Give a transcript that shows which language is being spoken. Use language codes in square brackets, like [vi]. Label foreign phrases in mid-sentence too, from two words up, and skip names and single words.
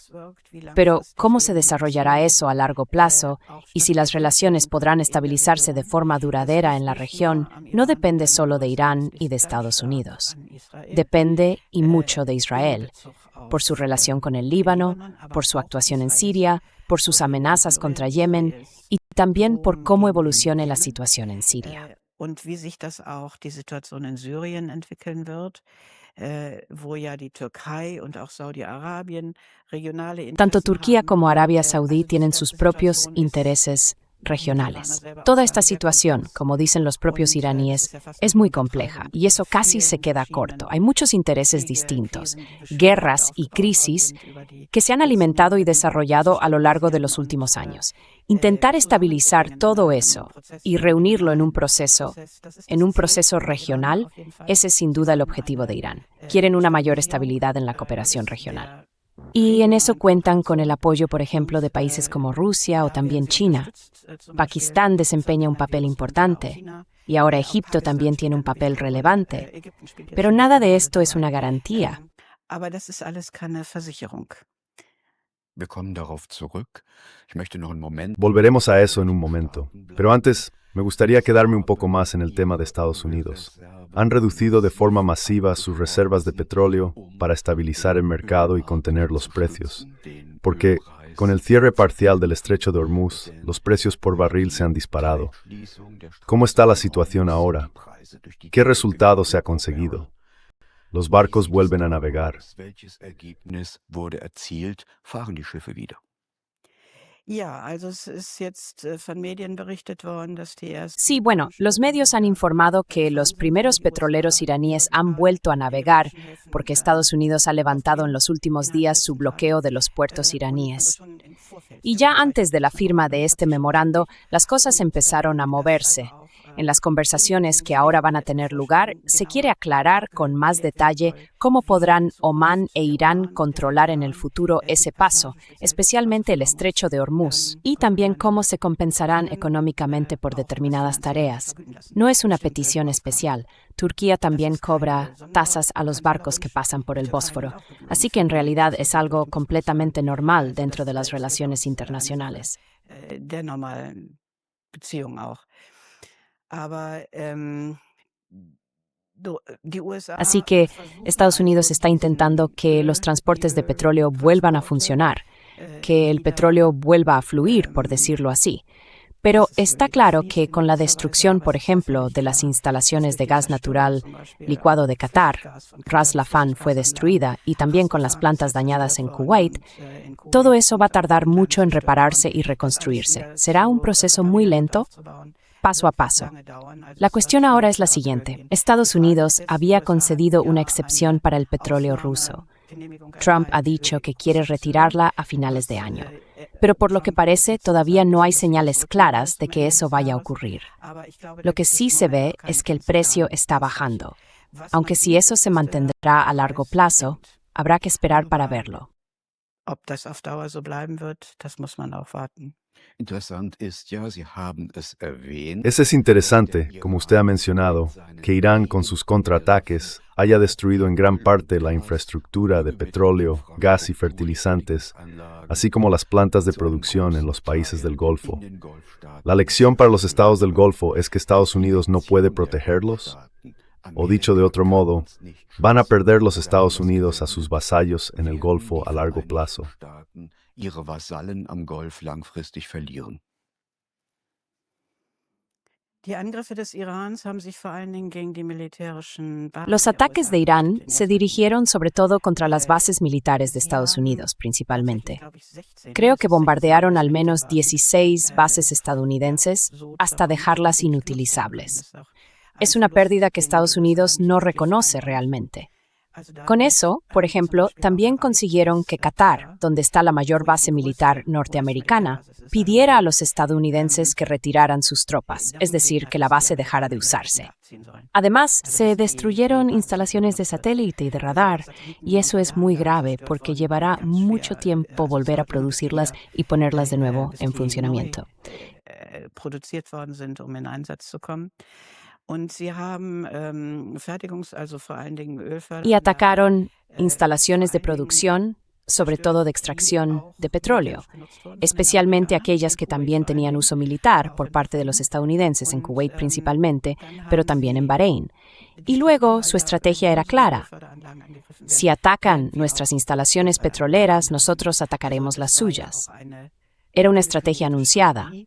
[es] Pero, ¿cómo se desarrollará eso a largo plazo y si las relaciones podrán estabilizarse de forma duradera en la región no depende solo de Irán y de Estados Unidos. Depende y mucho de Israel, por su relación con el Líbano, por su actuación en Siria, por sus amenazas contra Yemen y también por cómo evolucione la situación en Siria. [de] Und wie sich das auch die Situation in Syrien entwickeln wird, wo ja die Türkei und auch Saudi-Arabien regionale [es] Tanto [de] Interessen [es] Turquía [de] haben. [es] como Arabia Saudí [de] Also [es] tienen [de] diese [es] sus [de] ganze [es] propios [de] Situation ist [es] intereses regionales. Toda esta situación, como dicen los propios iraníes, es muy compleja y eso casi se queda corto. Hay muchos intereses distintos, guerras y crisis que se han alimentado y desarrollado a lo largo de los últimos años. Intentar estabilizar todo eso y reunirlo en un proceso regional, ese es sin duda el objetivo de Irán. Quieren una mayor estabilidad en la cooperación regional. Y en eso cuentan con el apoyo, por ejemplo, de países como Rusia o también China. Pakistán desempeña un papel importante y ahora Egipto también tiene un papel relevante. Pero nada de esto es una garantía. [de] Aber das ist alles keine Versicherung. Wir kommen darauf zurück. Ich möchte noch einen Moment. [es] Volveremos a eso en un momento. Pero antes, me gustaría quedarme un poco más en el tema de Estados Unidos. Han reducido de forma masiva sus reservas de petróleo para estabilizar el mercado y contener los precios. Porque, con el cierre parcial del estrecho de Hormuz, los precios por barril se han disparado. ¿Cómo está la situación ahora? ¿Qué resultado se ha conseguido? Los barcos vuelven a navegar. [de] Welches Ergebnis wurde erzielt? Fahren die Schiffe wieder? Ja, also es ist jetzt, von Medien berichtet worden, dass die [es] Sí, [de] ersten [es] bueno, los [de] Schiffe [es] medios han [de] wieder [es] informado que [de] gefahren [es] los [de] sind, weil [es] primeros [de] die USA [es] petroleros iraníes han [de] Amerika [es] vuelto a [de] die [es] navegar [de] Menschen helfen, [es] porque Estados Unidos ha levantado en [de] aufnehmen [es] los últimos [de] innerhalb [es] días [de] der [es] su [de] 10 Tage. [es] bloqueo de los puertos [de] Und also [es] iraníes. [de] schon im Vorfeld [es] Y [de] der [es] ya antes de [de] Unterzeichnung [es] la [de] des [es] firma de [de] Memorandums hat [es] este [de] sich schon [es] memorando, [de] bewegt. [es] las cosas [de] Und [es] empezaron a [de] das also [es] moverse. [de] auch [es] En las [de] in [es] conversaciones [de] den [es] que ahora van a [de] Gesprächen [es] tener [de] jetzt [es] lugar, [de] schon [es] se quiere [de] genauer [es] aclarar con más [de] abgeklärt werden [es] detalle [de] soll, [es] cómo [de] wie in [es] podrán Omán [de] Zukunft [es] e [de] der [es] Irán [de] Oman, der [es] controlar en el [de] Iran [es] futuro ese [de] die [es] paso, [de] Passage, speziell das Wasser [es] especialmente [de] von [es] el [de] Hormuz, [es] estrecho de Hormuz, y también [de] kontrollieren [es] cómo se compensarán [de] können, [es] económicamente por [de] auch und das [es] determinadas [de] finanziell [es] tareas. [de] vergüten lassen, [es] No es una [de] bestimmte [es] petición [de] Aufgaben. [es] especial. Turquía [de] Das [es] también [de] ist keine [es] cobra tasas a los barcos que [de] Sonderkanzlerwunsch. [es] pasan por [de] Die [es] el [de] Türkei will [es] Bósforo. [de] auch Gebühren [es] Así que [de] für [es] en [de] die [es] realidad es algo [de] Schiffsvergütung bezahlen. [es] completamente normal [de] Also [es] dentro [de] das [es] de las [de] ist [es] relaciones [de] durchaus eine Sache [es] internacionales. [de] der normalen Beziehung auch. Aber die [es] Así [de] USA [es] que [de] versuchen [es] Estados Unidos [de] also [es] está intentando [de] diesen [es] que los transportes de petróleo vuelvan a [de] Öltransporte [es] funcionar, que el [de] wieder [es] petróleo vuelva a fluir, por decirlo así. Pero [de] dass es [es] está [de] wieder [es] claro [de] fließt [es] que [de] in [es] con la [de] gewisser Weise, [es] destrucción, [de] aber [es] por [de] es ist ja [es] ejemplo, [de] völlig [es] de las [de] klar, dass [es] instalaciones [de] durch [es] de [de] die [es] gas [de] Zerstörung [es] natural [de] zum Beispiel [es] licuado de Qatar, [de] Flüssiggas von [es] Ras [de] Qatar, die [es] Laffan fue [de] Flüssiggasanlagen, [es] destruida y también con las [de] Ras Laffan ist ja [es] plantas dañadas [de] zerstört [es] en [de] worden [es] Kuwait, [de] und in [es] todo [de] Kuwait [es] eso va a [de] sind auch [es] tardar [de] Anlagen [es] mucho en [de] zerstört worden. [es] repararse y [de] Das alles [es] reconstruirse. [de] wieder [es] Será un [de] zu [es] proceso muy [de] reparieren und [es] lento, [de] aufzubauen, [es] paso a [de] wird [es] paso. [de] lange dauern. Also [es] La [de] es wird [es] cuestión ahora [de] schon [es] es la [de] wieder auf Höhe [es] siguiente. [de] gehen. Die [es] Estados [de] Frage [es] Unidos [de] ist jetzt, die [es] había [de] USA hatten [es] concedido una [de] ja [es] excepción [de] eine [es] para el petróleo ruso. [de] Ausnahmegenehmigung [es] Trump ha [de] erteilt für [es] dicho que quiere [de] russische [es] retirarla a finales de [de] Gas. [es] año. Pero por lo que [de] Trump wird [es] parece, [de] jetzt [es] todavía [de] sozusagen [es] no hay [de] sagen, dass sie das [es] señales [de] zurücknehmen will [es] claras [de] bis [es] de [de] zum [es] que [de] Ende [es] eso [de] des [es] vaya a [de] Jahres. [es] ocurrir. [de] Aber ich glaube, [es] Lo [de] da [es] que [de] gibt [es] sí [de] es im [es] se [de] Moment [es] ve [de] noch keine [es] es que el [de] ganz [es] precio [de] klaren [es] está [de] Aussichten. [es] bajando. [de] Was man [es] Aunque si [de] sieht, [es] eso se [de] ist, dass der [es] mantendrá a largo [de] Preis [es] plazo, [de] sinkt. [es] habrá que esperar para [de] Aber [es] verlo. [de] ob das auf Dauer so bleiben wird, das muss man auch warten. Interessant ist ja, Sie haben es erwähnt. [es] Es interesante, como usted ha mencionado, que Irán con sus contraataques haya destruido en gran parte la infraestructura de petróleo, gas y fertilizantes, así como las plantas de producción en los países del Golfo. La lección para los estados del Golfo es que Estados Unidos no puede protegerlos. O dicho de otro modo, van a perder los Estados Unidos a sus vasallos en el Golfo a largo plazo. [de] Ihre Vasallen am Golf langfristig verlieren. Die Angriffe des Irans haben sich vor allen Dingen gegen die militärischen Basen [es] Los [de] der [es] ataques [de] USA [es] de Irán [de] gerichtet in [es] se [de] erster Linie. [es] dirigieron sobre todo contra las bases militares de [de] Sie [es] Estados [de] haben [es] Unidos, [de] tatsächlich, [es] principalmente. [de] glaube ich, 16, [es] Creo que [de] 16 [es] bombardearon al menos [de] US-Militärbasen [es] 16 bases [de] ja, [es] estadounidenses [de] so [es] hasta [de] zerbombt, [es] dejarlas [de] dass sie nicht genutzt werden können. [es] inutilizables. [de] Das ist auch [es] Es [de] ein [es] una [de] Verlust, [es] pérdida que [de] den die [es] Estados [de] USA [es] Unidos [de] nicht [es] no [de] wirklich [es] reconoce [de] einräumen. [es] realmente. [de] Also [es] Con [de] damit [es] eso, por [de] haben sie zum [es] ejemplo, [de] Beispiel auch [es] también [de] erreicht, [es] consiguieron que [de] dass [es] Qatar, [de] Katar, [es] donde está la mayor [de] wo ja [es] base [de] die [es] militar [de] größte [es] norteamericana, [de] US-Militärbasis ist, [es] pidiera a [de] sagen [es] los estadounidenses que retiraran sus tropas, es [de] darum [es] decir, [de] gebeten [es] que [de] hat, [es] la [de] dass die [es] base dejara [de] Amerikaner [es] de [de] ihre Truppen [es] usarse. [de] wieder abziehen sollen. [es] Además, [de] Also [es] se [de] dass [es] destruyeron [de] die [es] instalaciones de [de] Basis [es] satélite y de [de] also auch [es] radar, [de] Satelliten [es] y [de] und [es] eso es muy [de] Radaranlagen [es] grave [de] zerstört [es] porque [de] worden, die [es] llevará [de] ganz [es] mucho [de] schwer, [es] tiempo [de] also es [es] volver a [de] dauert lang, bis die [es] producirlas [de] wieder [es] y ponerlas de nuevo [de] bis [es] en [de] die neu [es] funcionamiento. [de] produziert worden sind, um in Einsatz zu kommen. Und sie haben also vor allen Dingen [es] Y [de] Ölförderanlagen, [es] atacaron [de] vor [es] instalaciones de [de] allen Dingen [es] producción, sobre todo de [de] zerstört, die [es] extracción [de] auch [es] de petróleo, [de] militärisch genutzt worden sind in [es] especialmente [de] Afrika, [es] aquellas [de] in [es] que [de] Kuwait [es] también [de] vor allen [es] tenían [de] Dingen, [es] uso militar [de] auch [es] por [de] in [es] parte de los [de] Bahrain. [es] estadounidenses, en [de] Und [es] Kuwait principalmente, [de] dann [es] pero [de] haben [es] también en [de] sie [es] Bahrein. [de] die [es] Y luego [de] Strategie [es] su [de] war ja, [es] estrategia [de] wenn [es] era [de] unsere [es] clara. [de] Ölförderanlagen angegriffen [es] Si [de] werden, [es] atacan [de] werden wir [es] nuestras [de] auch [es] instalaciones [de] unsere Anlagen [es] petroleras, [de] angreifen. [es] nosotros [de] Also [es] atacaremos las [de] das war ja [es] suyas. [de] auch eine [es] Era una estrategia [de] ankündigte [es] anunciada. [de] Strategie.